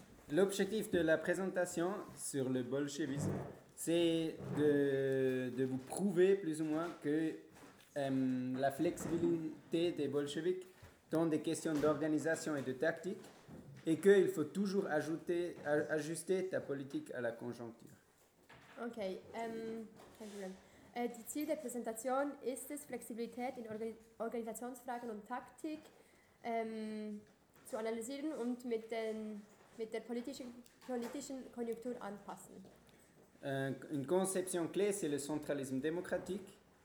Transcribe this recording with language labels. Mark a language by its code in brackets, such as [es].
[fr] L'objectif de la présentation sur le bolchevisme, c'est de vous prouver plus ou moins que la flexibilité des bolcheviks dans des questions d'organisation et de tactique, et qu'il faut toujours ajuster ta politique à la conjoncture. [de] Ok, kein Problem. Die Ziel der Präsentation ist es, Flexibilität in Organisationsfragen und Taktik zu analysieren und mit der politischen Konjunktur anpassen. [fr] Une conception clé, c'est le centralisme démocratique.